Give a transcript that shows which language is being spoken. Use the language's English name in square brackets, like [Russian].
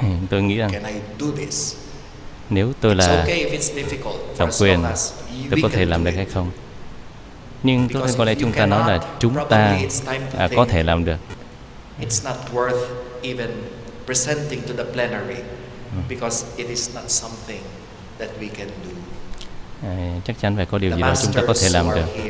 [Vietnamese] Tôi nghĩ rằng nếu tôi là Tổng Quyền, tôi có thể làm được hay không? Nhưng tôi có lẽ chúng ta nói là chúng ta có thể làm được. [English] It's not worth even presenting to the plenary because it is not something that we can do. [Vietnamese] Chắc chắn phải có điều gì đó chúng ta có thể làm được.